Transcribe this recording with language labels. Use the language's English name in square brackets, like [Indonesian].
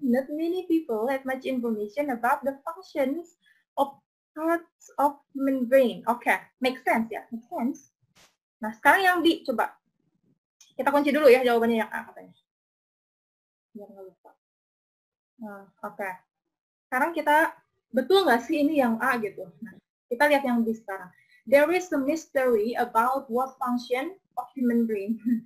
[English] Not many people have much information about the functions of parts of human brain. Oke, make sense ya? Make sense. [Indonesian] Nah, sekarang yang B, coba. Kita kunci dulu ya jawabannya yang A katanya. Biar nggak lupa. Nah, oke. Sekarang kita, betul nggak sih ini yang A gitu? Nah, kita lihat yang B sekarang. [English] There is a mystery about what function of human brain.